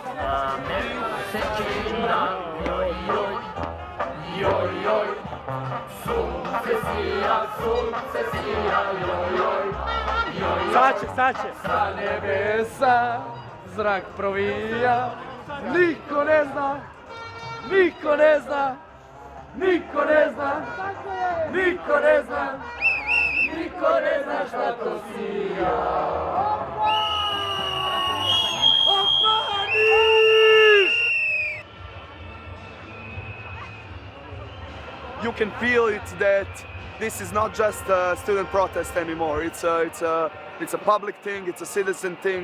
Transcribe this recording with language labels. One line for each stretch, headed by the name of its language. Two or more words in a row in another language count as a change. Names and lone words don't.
Serbian: Sad će. Sa nebesa zrak provija, niko ne zna šta to sija.
English: You can feel it that this is not just a student protest anymore. It's a public thing. It's a citizen thing.